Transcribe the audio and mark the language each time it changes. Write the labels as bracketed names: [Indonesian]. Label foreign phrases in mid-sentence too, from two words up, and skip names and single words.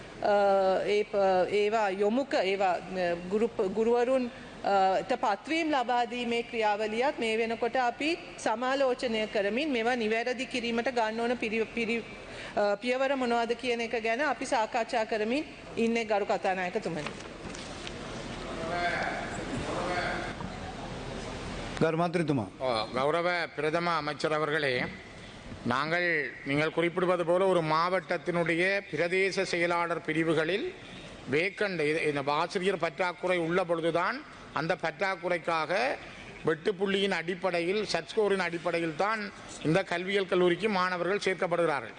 [Sinhala] ඒවා යොමුක ඒවා ගුරුවරුන් පත්වීම් ලබා දීමේ ක්‍රියාවලියත් මේ වෙනකොට අපි සමාලෝචනය කරමින් මේවා නිවැරදි කිරීමට ගන්න ඕන පියවර මොනවද කියන එක ගැන අපි සාකච්ඡා කරමින් ඉන්නේ ගරු කතානායකතුමනි. ගරු මන්ත්‍රීතුමා. [Tamil] கௌரவ பிரதம அமைச்சர் அவர்களே, நாங்கள் நீங்கள் குறிப்பிடுவது போல ஒரு மாவட்டத்தினுடைய பிரதேச செயலாளர் பிரிவுகளில் வேக்கண்ட் இந்த ஆசிரியர் பற்றாக்குறை உள்ள பொழுதுதான் அந்த பற்றாக்குறைக்காக வெட்டுப்புள்ளியின் அடிப்படையில் சட்ஸ்கோரின் அடிப்படையில் தான் இந்த கல்வியியல் கல்லூரிக்கு மாணவர்கள் சேர்க்கப்படுகிறார்கள்.